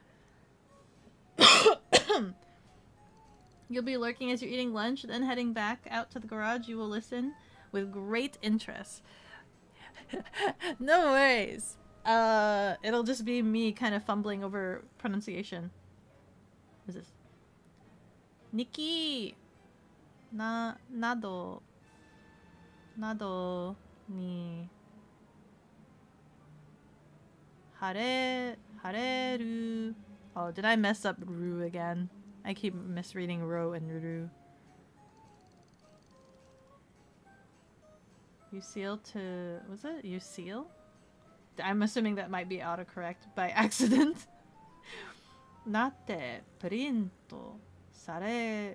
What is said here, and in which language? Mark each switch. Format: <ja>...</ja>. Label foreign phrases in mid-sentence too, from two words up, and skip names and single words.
<en>You'll be lurking as you're eating lunch, then heading back out to the garage. You will listen with great interest. No worries. It'll just be me kind of fumbling over pronunciation. What is this? Nikki!</en> <ja>Nado ni hareru.</ja> <en>Oh, did I mess up ru again? I keep misreading ro and ru. You seal to... was it? You seal? I'm assuming that might be autocorrect by accident.</en> <ja>Nate printo sare...</ja>